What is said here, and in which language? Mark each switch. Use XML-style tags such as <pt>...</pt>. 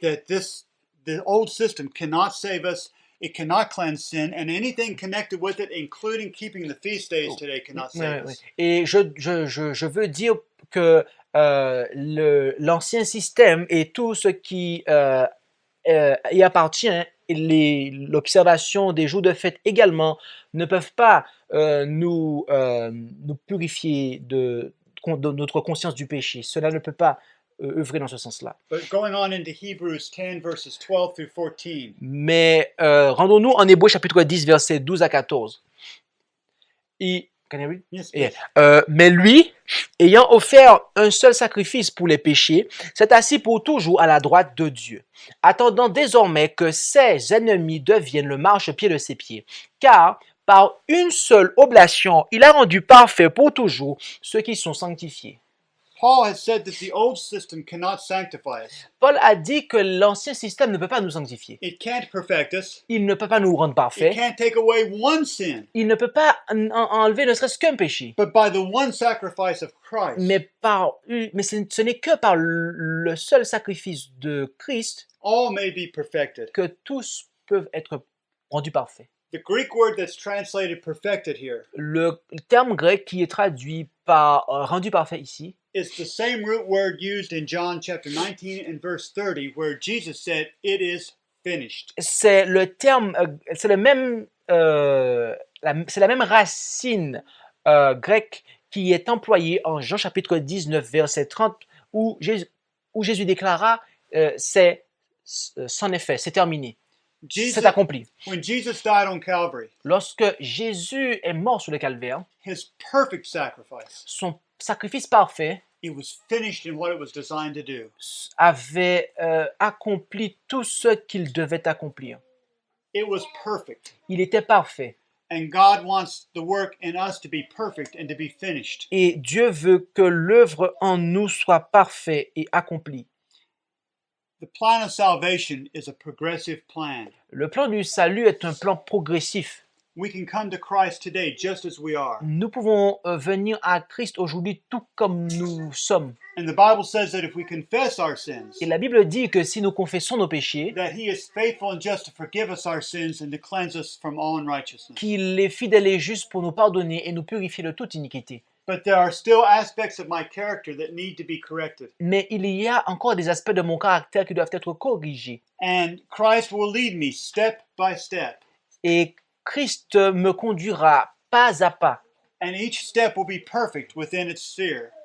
<en>that the old system cannot save us. It cannot cleanse sin, and anything connected with it, including keeping the feast days today, cannot save us.</en> <fr>Et je veux dire que l'ancien système et tout ce qui y appartient, l'observation des jours de fête également, ne peuvent pas nous purifier de notre conscience du péché. Cela ne peut pas œuvrer dans ce sens-là.</fr> <en>But going on into Hebrews 10, verses 12 through 14.</en> <fr>Mais rendons-nous en Hébreux chapitre 10, versets 12 à 14.</fr> <en>Can I read? Yes, Yeah. please.</en> <fr>Mais lui, ayant offert un seul sacrifice pour les péchés, s'est assis pour toujours à la droite de Dieu, attendant désormais que ses ennemis deviennent le marchepied de ses pieds. Car par une seule oblation, il a rendu parfait pour toujours ceux qui sont sanctifiés.</fr> <en>Paul has said that the old system cannot sanctify us.</en> <fr>Paul a dit que l'ancien système ne peut pas nous sanctifier.</fr> <en>It can't perfect us.</en> <fr>Il ne peut pas nous rendre</fr> <en>It</en> <fr>parfaits.</fr> <en>can't take away one sin.</en> <fr>Il ne peut pas enlever ne serait-ce qu'un péché.</fr> <en>But by the one sacrifice of Christ,</en> <fr>Mais ce n'est que par le seul sacrifice de Christ</fr> <en>all may be perfected.</en> <fr>que tous peuvent être rendus parfaits.</fr> <en>The Greek word that's translated perfected here</en> <fr>Le terme grec qui est traduit par rendu parfait ici</fr> <en>is the same root word used in John chapter 19 and verse 30, where Jesus said, "It is finished."</en> <fr>c'est le terme, c'est le même, c'est la même racine grecque qui est employée en Jean chapitre 19 verset 30 où Jésus déclara c'en est fait, c'est terminé,</fr> <en>Jesus,</en> <fr>c'est accompli.</fr> <en>when Jesus died on Calvary,</en> <fr>Lorsque Jésus est mort sur le calvaire,</fr> <en>his perfect sacrifice,</en> <fr>son sacrifice parfait</fr> <en>it was finished in what it was designed to do.</en> <fr>avait accompli tout ce qu'il devait accomplir.</fr> <en>It was perfect.</en> <fr>Il était parfait.</fr> <en>And God wants the work in us to be perfect and to be finished.</en> <fr>Et Dieu veut que l'œuvre en nous soit parfaite et accomplie.</fr> <en>The plan of salvation is a progressive plan.</en> <fr>Le plan du salut est un plan progressif.</fr> <en>We can come to Christ today just as we are.</en> <fr>Nous pouvons venir à Christ aujourd'hui tout comme nous sommes.</fr> <en>And the Bible says that if we confess our sins,</en> <fr>Et la Bible dit que si nous confessons nos péchés,</fr> <en>that He is faithful and just to forgive us our sins and to cleanse us from all unrighteousness.</en> <fr>qu'il est fidèle et juste pour nous pardonner et nous purifier de toute iniquité.</fr> <en>But there are still aspects of my character that need to be corrected.</en> <fr>Mais il y a encore des aspects de mon caractère qui doivent être corrigés.</fr> <en>And Christ will lead me step by step.</en> <fr>Et Christ me conduira pas à pas.</fr> <en>And each step will be perfect within its sphere.</en>